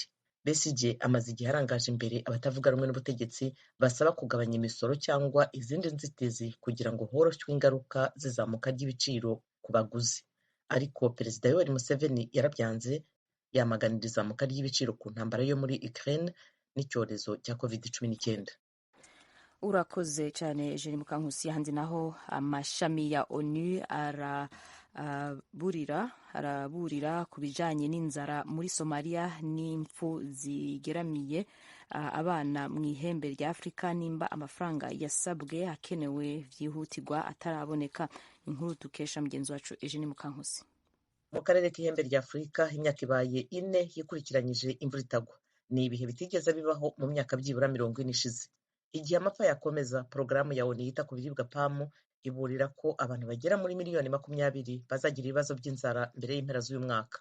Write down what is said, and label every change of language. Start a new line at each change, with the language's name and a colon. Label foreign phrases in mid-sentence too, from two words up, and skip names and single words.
Kinyarwanda: Besigye amaze igihe arangaje imbere abatavuga rumwe n'ubutegetsi basaba kugabanya imisoro cyangwa izindi nzitizi kugira ngo horoshywe ingaruka z'izamuka ry'ibiciro ku baguzi. Ariko Perezida Yoweri Museveni yarabyanze, yamaganira izamuka ry'ibiciro ku ntambara yo muri Ukraine n'icyorezo cya COVID-19. urakoze cyane Eugene Mukankusi.
Rundi: Handi naho amashami ya ONU araburira ku bijanye n'inzara muri Somalia n'impfu zigeramiye abana mu ihembe rya Afurika, nimba amafaranga yasabwe akenewe vyihutirwa ataraboneka.
Kinyarwanda: Inkuru dukesha mugenzi wacu Eugene Mukankusi. Mu karere k'ihembe rya Afurika imyaka ibaye 4 yikurikiranyije imvura itagwa. Ni ibihe bitigeze bibaho mu myaka byibura 40 ishize. Igihe amapfa yakomeza, porogaramu ya ONU yita ku biribwa PAM iburira ko abantu bagera muri miliyoni 20 bazagira ibibazo by'inzara mbere y'impera z'uyu mwaka.